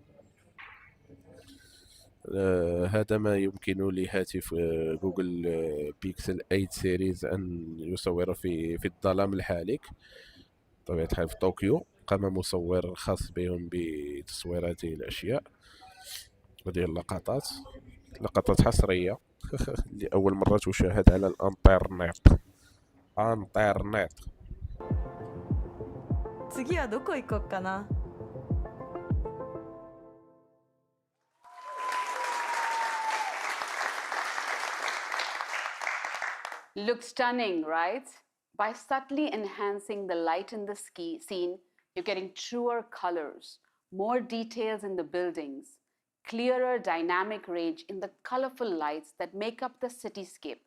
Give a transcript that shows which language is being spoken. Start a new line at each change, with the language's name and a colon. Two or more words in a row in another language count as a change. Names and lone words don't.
Arabic: هذا ما يمكن لهاتف جوجل بيكسل 8 سيريز أن يصور في الظلام الحالك. بطبيعة الحال في طوكيو قام مصور خاص بهم بتصوير هذه الأشياء، هذه اللقطات حصرية لأول مرة تشاهد على الانترنت.
Japanese: 次はどこ行こうかな。
English: Looks stunning, right? By subtly enhancing the light in the scene, you're getting truer colors, more details in the buildings, clearer dynamic range in the colorful lights that make up the cityscape.